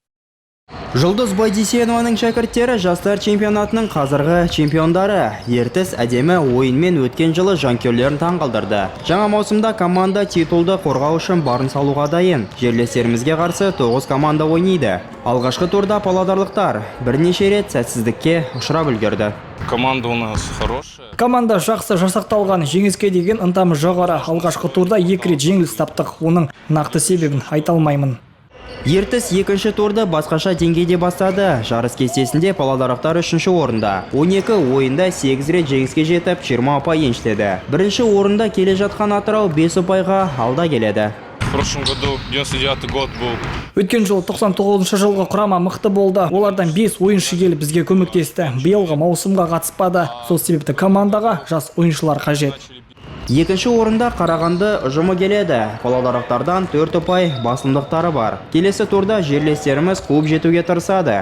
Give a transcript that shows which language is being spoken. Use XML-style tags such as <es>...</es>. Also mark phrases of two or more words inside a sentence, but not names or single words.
<kk>Жұлдыз Байдисенованың шәкірттері жастар чемпионатының қазіргі чемпиондары. Ертіс әдемі ойынмен өткен жылы жанкүйерлерін таңғалдырды. Жаңа маусымда команда титулды қорғау үшін барын салуға дайын. Жерлестерімізге қарсы 9 команда ойнайды. Алғашқы турда павлодарлықтар бірнеше рет сәтсіздікке ұшырап үлгерді.</kk> <ru>Команда у нас хорошая.</ru> <kk>Команда жақсы жасақталған, жеңіске деген ынтамыз жоғары. Алғашқы турда 2 рет жеңіліс таптық. Оның нақты себебін айта алмаймын. Ертіс 2-ші турды басқаша деңгейде бастады. Жарыс кестесінде павлодарлықтар 3-ші орында. 12 ойында 8 рет жеңіске жетіп, 20 ұпай еншіледі. Бірінші орында келе жатқан Атырау 5 ұпайға алда келеді.</kk> <ru>В прошлом году 99 год был.</ru> <kk>Өткен жыл 99 жылғы құрама мықты болды. Олардан 5 ойыншы келіп бізге көмектесті. Биылғы маусымға қатыспады. Сол себепті командаға жас ойыншылар қажет. 2-ші орында Қарағанды ұжымы келеді. Павлодарлықтардан 4 ұпай басымдықтары бар. Келесі турда жерлестеріміз қуып жетуге тырысады.</kk>